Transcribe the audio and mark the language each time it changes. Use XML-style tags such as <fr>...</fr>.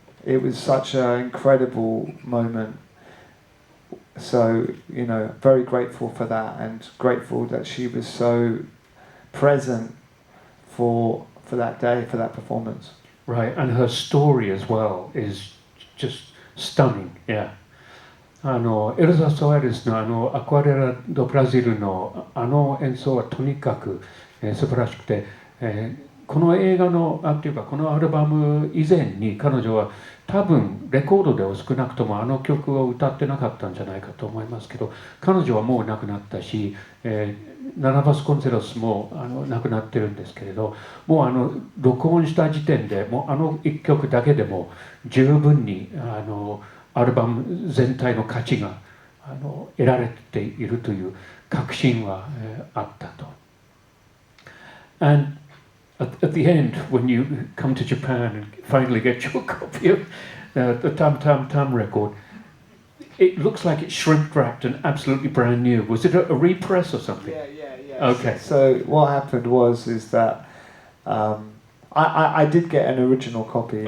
<en>It was such an incredible moment. So, very grateful for that, and grateful that she was so present for that day, for that performance. Right, and her story as well is just stunning. Yeah.</en> <ja>エルザ・ソアレスのアクアレラ・ド・ブラジルの演奏はとにかく、素晴らしくて、この映画のっていうかこのアルバム以前に彼女は多分レコードでは少なくとも曲を歌ってなかったんじゃないかと思いますけど、彼女はもう亡くなったし、ナナ・バスコンセロスも亡くなってるんですけれど、もう録音した時点でもう一曲だけでも十分にアルバム全体の価値が得られているという確信はあったと。</ja> <en>And at the end, when you come to Japan and finally get your copy of the Tam Tam Tam record, it looks like it's shrink wrapped and absolutely brand new. Was it a repress or something? Yeah. Okay. So what happened was that I did get an original copy.</en>